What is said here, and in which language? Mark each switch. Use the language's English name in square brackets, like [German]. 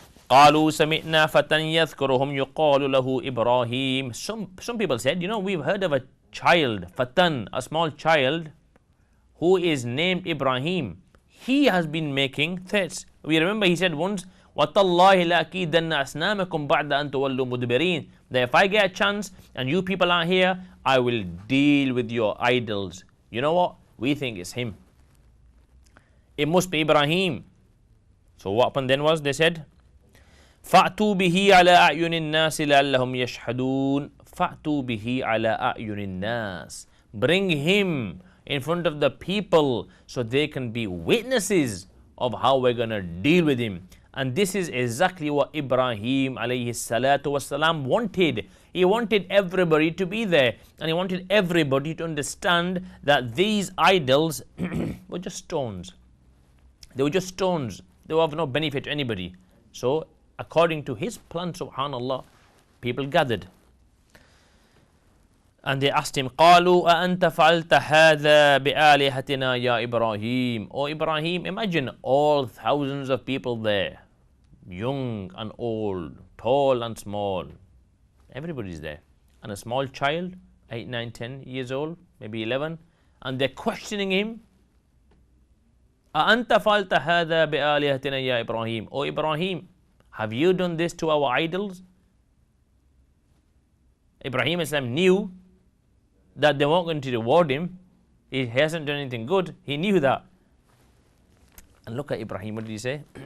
[Arabic] قالوا سمعنا فتى يذكرهم يقال له إبراهيم. [English] Some people said, we've heard of a child, fatan, a small child, who is named Ibrahim. He has been making threats. We remember he said once, [Arabic] وَتَاللَّهِ لَأَكِيدَنَّ أَصْنَامَكُمْ بَعْدَ أَن تُوَلُّوا مُدْبِرِينَ. [English] That if I get a chance and you people are here, I will deal with your idols. You know what? We think it's him. It must be Ibrahim. So what happened then was, they said, [Arabic] فَأْتُوا بِهِ عَلَىٰ أَعْيُنِ النَّاسِ لَعَلَّهُمْ يَشْهَدُونَ. فَأْتُوا بِهِ عَلَىٰ أَعْيُنِ النَّاسِ. [English] Bring him in front of the people so they can be witnesses of how we're going to deal with him. And this is exactly what Ibrahim alayhi salatu wasalam wanted. He wanted everybody to be there, and he wanted everybody to understand that these idols were just stones. They were just stones. They were of no benefit to anybody. So according to his plan, subhanallah, people gathered. And they asked him, [Arabic] قالوا أأنت فعلت هذا بآلهتنا يا إبراهيم. [English] Oh Ibrahim, imagine all thousands of people there, young and old, tall and small. Everybody's there. And a small child, 8, 9, 10 years old, maybe 11, and they're questioning him. [Arabic] أأنت فعلت هذا بآلهتنا يا إبراهيم. [English] Oh Ibrahim, have you done this to our idols? Ibrahim Islam knew that they weren't going to reward him. He hasn't done anything good. He knew that. And look at Ibrahim, what did he say?